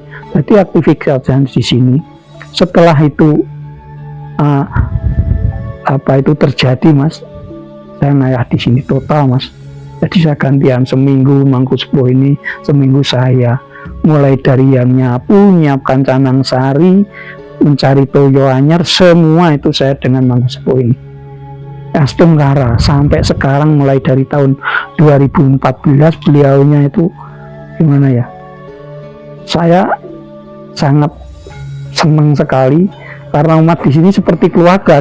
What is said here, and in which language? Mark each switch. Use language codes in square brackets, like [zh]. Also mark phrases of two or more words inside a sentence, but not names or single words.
[id] Jadi aktivitas di sini. Setelah itu itu terjadi Mas, saya ngayah di sini total Mas. Jadi saya gantian seminggu Mangku Sepuh ini, seminggu saya mulai dari yang nyiapkan canang sari, mencari [ban] toyo anyar, [id] semua itu saya dengan Mangku Sepuh ini. Astunggara sampai sekarang, mulai dari tahun 2014 beliaunya itu gimana ya, saya sangat senang sekali karena umat di sini seperti keluarga.